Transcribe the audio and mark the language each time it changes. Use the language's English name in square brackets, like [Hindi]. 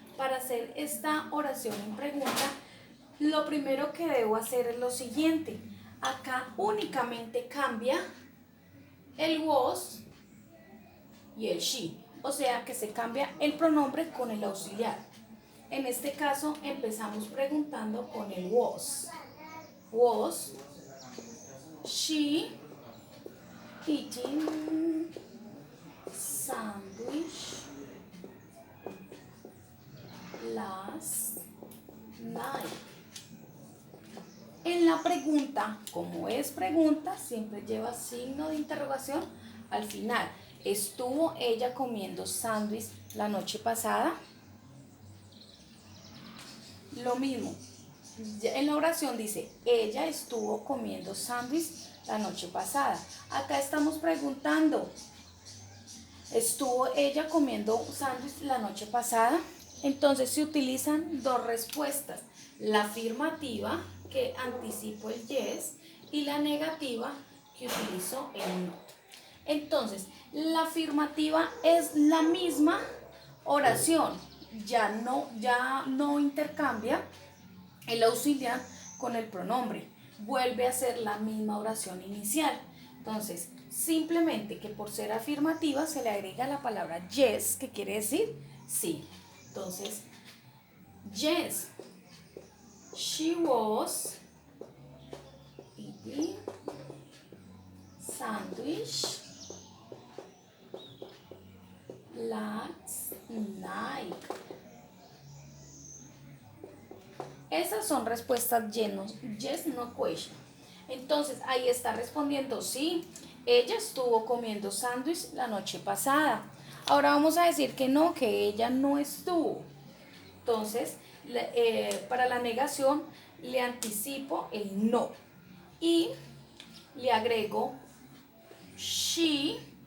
[Spanish] Para hacer esta oración en pregunta, lo primero que debo hacer es lo siguiente. Acá únicamente cambia el was y el she. O sea que se cambia el pronombre con el auxiliar. En este caso empezamos preguntando con el was. [English] Was she eating sandwich last night? [Spanish] En la pregunta, como es pregunta, siempre lleva signo de interrogación al final. ¿Estuvo ella comiendo sándwich la noche pasada? Lo mismo, en la oración dice, ella estuvo comiendo sándwich la noche pasada. Acá estamos preguntando, ¿estuvo ella comiendo sándwich la noche pasada? Entonces se utilizan dos respuestas, la afirmativa, que anticipo el yes, y la negativa, que utilizo el no. Entonces, la afirmativa es la misma oración, ya no intercambia el auxiliar con el pronombre, vuelve a ser la misma oración inicial. Entonces, simplemente que por ser afirmativa se le agrega la palabra yes, que quiere decir sí. [English] Entonces, yes, she was eating sandwich last night. [Spanish] Esas son respuestas [English] yes, no question. [Spanish] Entonces, ahí está respondiendo sí, ella estuvo comiendo sándwich la noche pasada. Ahora vamos a decir que no, que ella no estuvo. Entonces, para la negación le anticipo el no y le agrego she.